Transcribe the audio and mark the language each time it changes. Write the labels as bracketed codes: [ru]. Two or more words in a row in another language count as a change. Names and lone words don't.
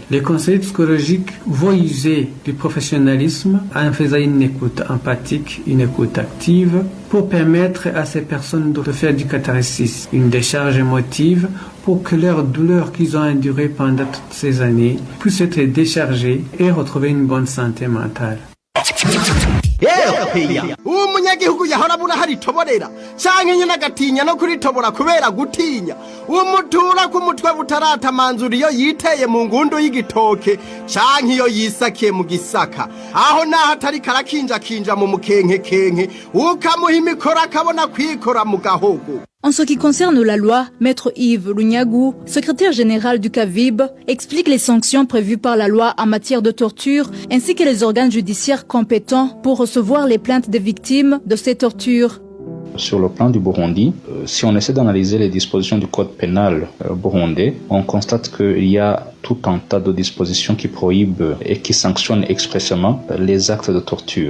[fr] Les conseillers psychologiques vont user du professionnalisme en faisant une écoute empathique, une écoute active pour permettre à ces personnes de faire du catharsis, une décharge émotive pour que leur douleur qu'ils ont endurée pendant toutes ces années puisse être déchargée et retrouver une bonne santé mentale. [rn] uwo munyagihugu yahora abura haritoborera canke nyene agatinya no kuritobora kubera gutinya umutura ku mutwe butaratamanzura iyo yiteye mu ngundu y'igitoke canke iyo yisakiye mu gisaka aho naho atari karakinja mu mukenke ukamuha imikoro akabona kwikora mu gahogo. [fr] En ce qui concerne la loi, Maître Yves Lunyagou, secrétaire général du CAVIB, explique les sanctions prévues par la loi en matière de torture ainsi que les organes judiciaires compétents pour recevoir les plaintes des victimes de ces tortures. Sur le plan du Burundi, si on essaie d'analyser les dispositions du code pénal burundais, on constate qu'il y a tout un tas de dispositions qui prohibent et qui sanctionnent expressément les actes de torture.